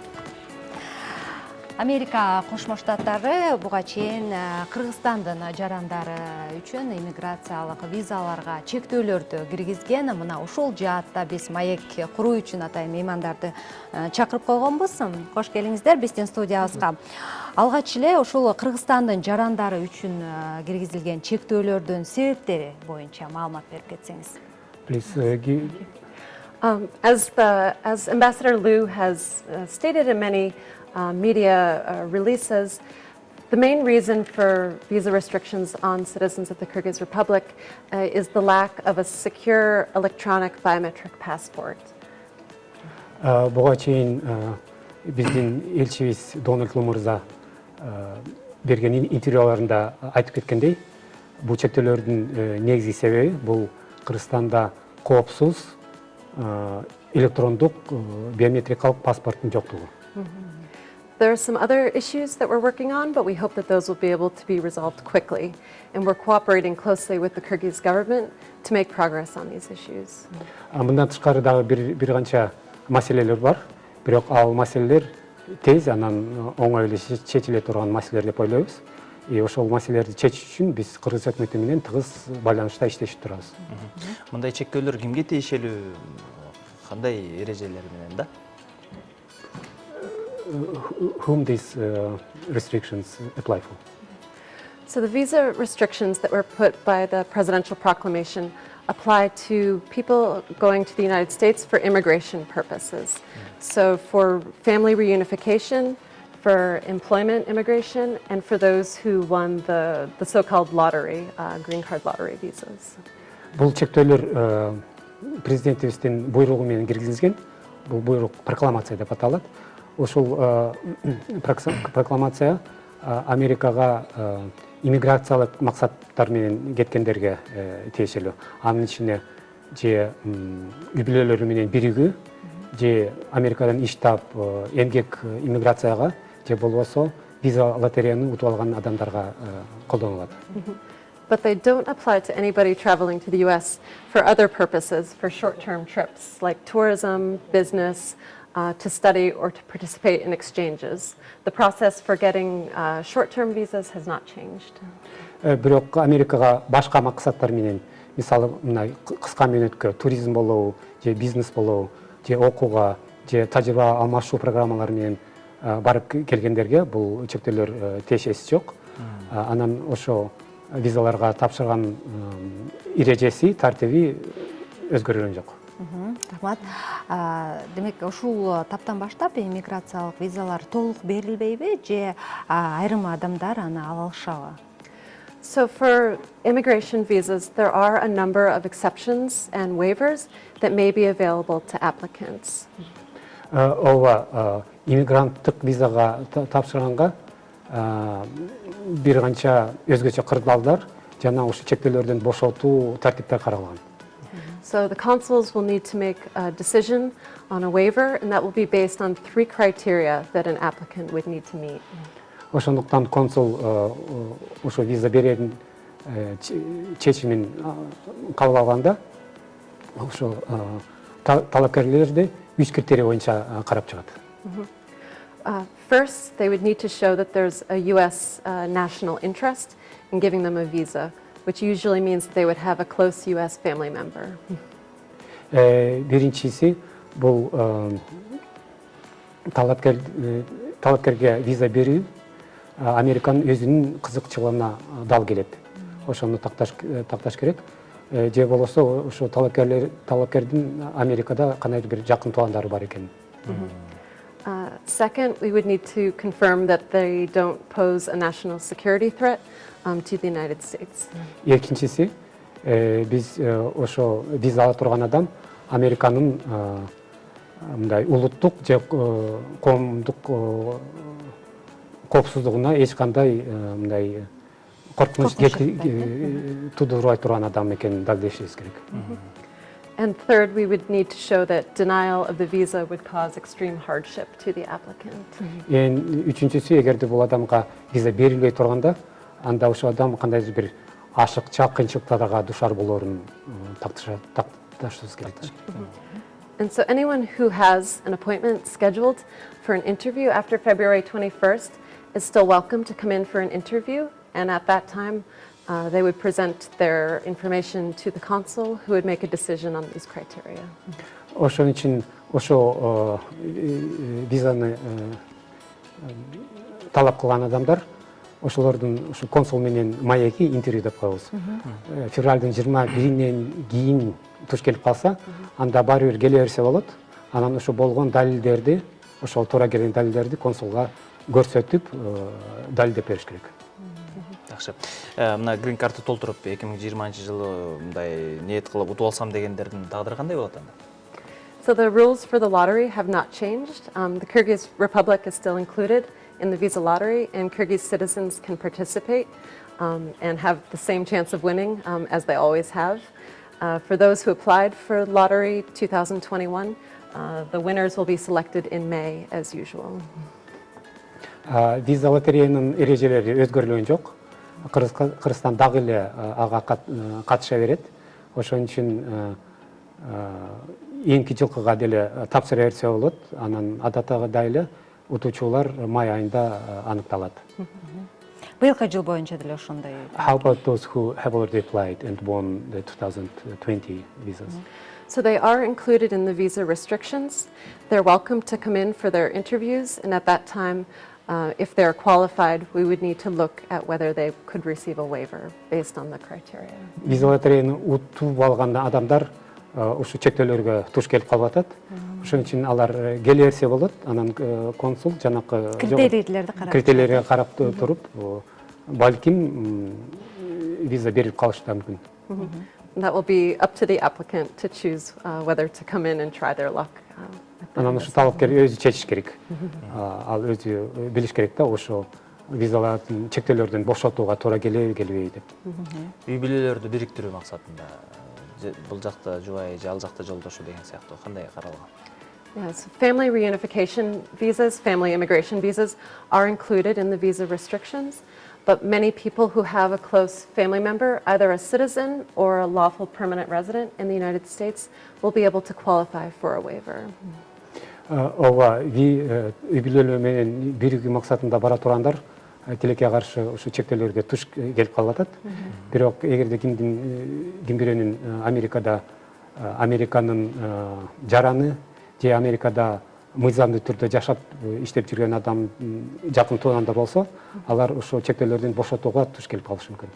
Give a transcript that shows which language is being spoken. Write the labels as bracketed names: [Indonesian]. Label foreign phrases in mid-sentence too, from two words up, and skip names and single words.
[Kyrgyz] Америка Кошмо Штаттары буга чейин Кыргызстандын жарандары үчүн иммиграциялык визаларга чектөөлөрдү киргизген. Мына ушул жаатта биз маек куруу үчүн атайын меймандарды чакырып койгонбуз. Кош келиңиздер биздин студиябызга. Алгач эле ушул Кыргызстандын жарандары үчүн киргизилген чектөөлөрдүн себептери боюнча маалымат берип кетсеңиз. [English] As Ambassador Liu has stated in many media releases, the main reason for visa restrictions on citizens of the Kyrgyz Republic is the lack of a secure electronic biometric passport. [Kyrgyz] Буга чейин биздин элчибиз Дональд Лу мырза берген интервьюларында айтып кеткендей, бул чектөөлөрдүн негизги себеби бул Кыргызстанда коопсуз электрондук биометрикалык паспорттун жоктугу. [English] There are some other issues that we're working on, but we hope that those will be able to be resolved quickly. And we're cooperating closely with the Kyrgyz government to make progress on these issues. [Kyrgyz] Мындан тышкары дагы бир канча маселелер бар. Бирок ал маселелер тез анан оңой эле чечиле турган маселелер деп ойлойбуз. И ошол маселелерди чечиш үчүн биз Кыргыз өкмөтү менен тыгыз байланышта иштешип турабыз. Мындай чектөөлөр кимге тиешелүү? Кандай эрежелер менен да? [English] Whom these restrictions apply for? So the visa restrictions that were put by the presidential proclamation apply to people going to the United States for immigration purposes. So for family reunification, for employment immigration, and for those who won the so-called lottery, green card lottery visas. [Kyrgyz] Бул чектөөлөр президентибиздин буйругу менен киргизилген. Бул буйрук прокламация деп аталат. Ошол прокламация Америкага иммиграциялык максаттар менен кеткендерге тиешелүү. Анын ичине же үй бүлөлөрү менен биригүү, же Америкадан иш таап эмгек иммиграцияга, же болбосо виза лотереяны утуп алган адамдарга колдонулат. [English] But they don't apply to anybody traveling to the US for other purposes, for short-term trips like tourism, business, to study or to participate in exchanges. The process for getting short-term visas has not changed. [Kyrgyz] Бирок Америкага башка максаттар менен, мисалы, мындай кыска мөөнөткө туризм болобу, же бизнес болобу, же окууга, же тажрыйба алмашуу программалары менен барып келгендерге бул чектөөлөр тиешеси жок. Анан ошо визаларга тапшырган эрежеси, тартиби өзгөргөн жок. Рахмат. Демек, ушул таптан баштап иммиграциялык визалар толук берилбейби, же айрым адамдар аны ала алышабы? [English] So for immigration visas, there are a number of exceptions and waivers that may be available to applicants. [Kyrgyz] Ооба, иммигранттык визага тапшырганга бир канча өзгөчө кырдаалдар жана ушу чектөөлөрдөн бошотуу тартиптер каралган. [English] So the consuls will need to make a decision on a waiver, and that will be based on 3 criteria that an applicant would need to meet. [Kyrgyz] Ошондуктан консул ошо виза берердин чечимин кабыл алганда ошо талапкерлерди 3 критерий боюнча карап чыгат. [English] First, they would need to show that there's a US national interest in giving them a visa, which usually means that they would have a close US family member. [Kyrgyz] Биринчиси бул талапкерге виза берүү Американын өзүнүн кызыкчылыгына дал келет. Ошону такташ керек. Же болбосо ошо талапкердин Америкада кандайдыр бир жакын туугандары бар экен. [English] Second, we would need to confirm that they don't pose a national security threat to the United States. [Kyrgyz] Экинчиси, биз ошо виза ала турган адам Американын мындай улуттук же коомдук коопсуздугуна эч кандай мындай коркунуч туудурбай турган адам экенин далилдешибиз керек. [English] And third, we would need to show that denial of the visa would cause extreme hardship to the applicant. [Kyrgyz] Үчүнчүсү, эгерде бул адамга виза берилбей турганда, анда ошол адам кандайдыр бир ашыкча кыйынчылыктарга душар болоорун такташыбыз керек. [English] And so anyone who has an appointment scheduled for an interview after February 21st is still welcome to come in for an interview. And at that time, they would present their information to the consul who would make a decision on these criteria. [Kyrgyz] Ошон үчүн ошо визаны талап кылган адамдар ошолордун ушу консул менен маеки интервью деп коебуз. Февралдын 21-инен кийин туш келип калса, анда баары бир келе берсе болот. Анан ошо болгон далилдерди, ошол туура келген далилдерди консулга көрсөтүп, далилдеп бериш керек. Жакшы. Мына грин картты толтуруп 2020-жылы мындай ниет кылып утуп алсам дегендердин тагдыры кандай болот анда? [English] So the rules for the lottery have not changed. The Kyrgyz Republic is still included in the visa lottery, and Kyrgyz citizens can participate and have the same chance of winning as they always have. For those who applied for lottery 2021, the winners will be selected in May as usual. [Kyrgyz] Виза лотереянын эрежелери өзгөрүлгөн жок. Кыргызстан дагы эле ага катыша берет. Ошон үчүн эңки жылкыга деле тапшыра берсе болот. Анан адаттагыдай эле утуучулар май айында аныкталат. Быйылкы жыл боюнча деле ошондой. [English] How about those who have already applied and won the 2020 visas? So they are included in the visa restrictions. They're welcome to come in for their interviews, and at that time, if they're qualified, we would need to look at whether they could receive a waiver based on the criteria. [Kyrgyz] Виза лотереяны утуп алган адамдар ушу чектөөлөргө туш келип калып атат. Ошон үчүн алар келе берсе болот. Анан консул жанакы критерийлерге карап туруп, балким виза берип калышы да мүмкүн. [English] That will be up to the applicant to choose whether to come in and try their luck. [Kyrgyz] Анан ушу талапкер өзү чечиш керек. Ал өзү билиш керек да, ошо визалардын чектөөлөрдөн бошотууга туура келеби, келбейби деп. Үй бүлөлөрдү бириктирүү максатында бул жакта жубай же ал жакта жолдошу деген сыяктуу кандай каралган? [English] Yes, family reunification visas, family immigration visas are included in the visa restrictions, but many people who have a close family member, either a citizen or a lawful permanent resident in the United States, will be able to qualify for a waiver. [Kyrgyz] Ооба, үй бүлөлөр менен биригүү максатында бара турандар тилекке каршы ушу чектөөлөргө туш келип калып атат. Бирок эгерде ким бирөөнүн Американын жараны же Америкада мыйзамдуу түрдө жашап иштеп жүргөн адам жакын туугандар болсо, алар ушул чектөөлөрдөн бошотууга туш келип калышы мүмкүн.